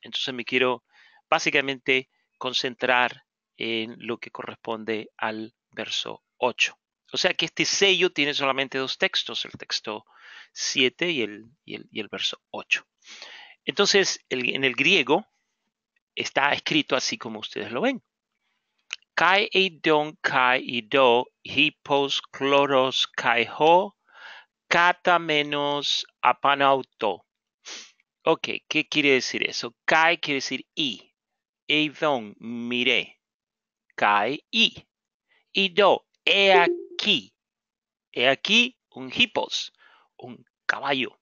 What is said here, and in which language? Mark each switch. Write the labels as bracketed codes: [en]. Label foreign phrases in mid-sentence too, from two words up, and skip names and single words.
[es] Entonces me quiero básicamente concentrar en lo que corresponde al verso 8. O sea que este sello tiene solamente dos textos, el texto 7 y el verso 8. Entonces, en el griego está escrito así como ustedes lo ven. [el] Καὶ εἶδον καὶ ἰδοὺ ἵππος χλωρὸς καὶ ὁ καθήμενος ἐπάνω αὐτοῦ. [es] Ok, ¿qué quiere decir eso? Kai quiere decir y. Eidon, miré. Kai y. Ido, he aquí. He aquí un hippos, un caballo.